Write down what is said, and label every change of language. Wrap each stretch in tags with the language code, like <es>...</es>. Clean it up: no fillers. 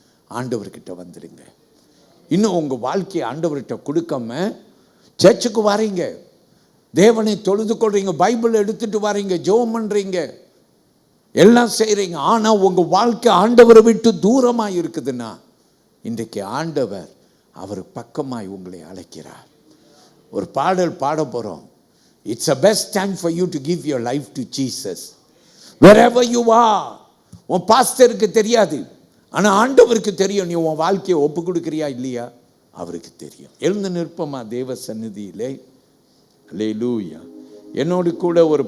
<ta>ஆண்டவர்கிட்ட வந்துடுங்க. இன்னும் உங்கள் வாழ்க்கையை ஆண்டவர்கிட்ட கொடுக்காம சர்ச்சுக்கு வாரீங்க, தேவனை தொழுது கொள்றீங்க, பைபிள் எடுத்துட்டு வாரீங்க, ஜெபம் பண்ணுறீங்க, எல்லாம் செய்கிறீங்க, ஆனால் உங்கள் வாழ்க்கை ஆண்டவரை விட்டு தூரமாக இருக்குதுன்னா இன்றைக்கு ஆண்டவர் அவர் பக்கமாய் உங்களை அழைக்கிறார். ஒரு பாடல் பாட போகிறோம்.</ta> <en>It's a best time for you to give your life to Jesus. Wherever you are.</en> <ta>உன் பாஸ்டருக்கு தெரியாது, ஆனால் ஆண்டவருக்கு தெரியும். நீ உன் வாழ்க்கையை ஒப்பு கொடுக்குறியா இல்லையா அவருக்கு தெரியும். எழுந்து நிற்பமா தேவ சந்நிதியிலே. அல்லேலூயா. என்னோடு கூட ஒரு</ta>